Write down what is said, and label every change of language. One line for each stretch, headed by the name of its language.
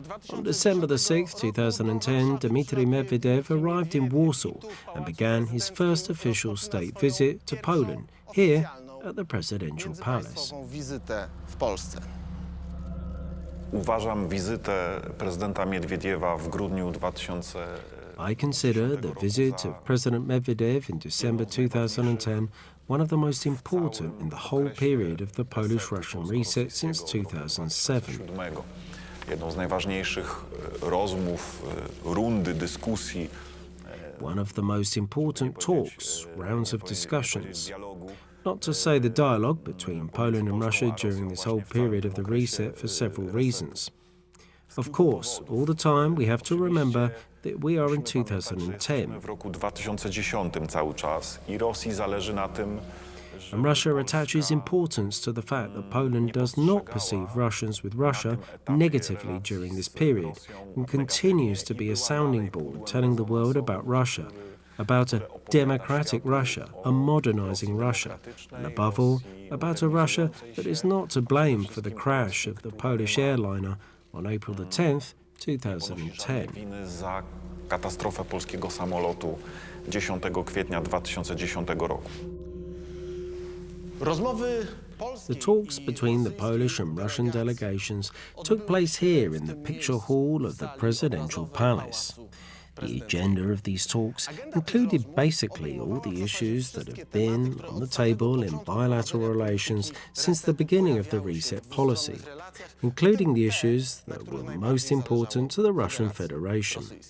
English: On December the 6th, 2010, Dmitry Medvedev arrived in Warsaw and began his first official state visit to Poland, here at the Presidential Palace.
Polish: Uważam wizytę prezydenta Miedwiediewa w grudniu 2000.
English: I consider the visit of President Medvedev in December 2010 one of the most important in the whole period of the Polish-Russian reset since 2007.
Polish: Jedną z najważniejszych rozmów, rundy dyskusji.
English: One of the most important talks, rounds of discussions. Not to say the dialogue between Poland and Russia during this whole period of the reset for several reasons. Of course, all the time we have to remember that we are in 2010.
Polish: W roku 2010 cały czas i Rosji zależy na tym.
English: And Russia attaches importance to the fact that Poland does not perceive Russians with Russia negatively during this period and continues to be a sounding board telling the world about Russia, about a democratic Russia, a modernizing Russia, and above all, about a Russia that is not to blame for the crash of the Polish airliner on April the 10th, 2010.
Polish: Za katastrofę polskiego samolotu 10 kwietnia 2010 roku.
English: The talks between the Polish and Russian delegations took place here in the picture hall of the Presidential Palace. The agenda of these talks included basically all the issues that have been on the table in bilateral relations since the beginning of the reset policy, including the issues that were most important to the Russian Federation.